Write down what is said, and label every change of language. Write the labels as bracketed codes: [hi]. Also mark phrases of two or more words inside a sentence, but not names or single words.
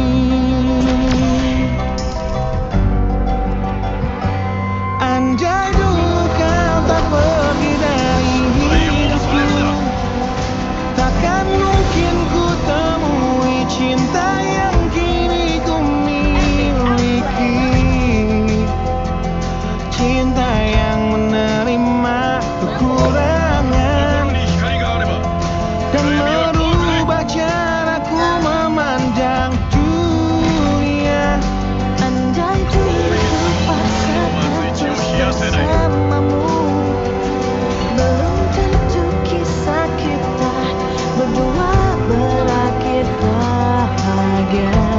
[id] Andai dulu kau tak pergi dari hidupku, takkan mungkin ku temui cinta yang kini ku miliki. Cinta yang menerima kekurangan [ja] 心に光があれば [id] dan [ja] 暗闇は怖くない。 [id] merubah caraku memandang dunia. Andai dulu ku paksakan bersamamu, belum tentu kisah kita berdua berakhir bahagia.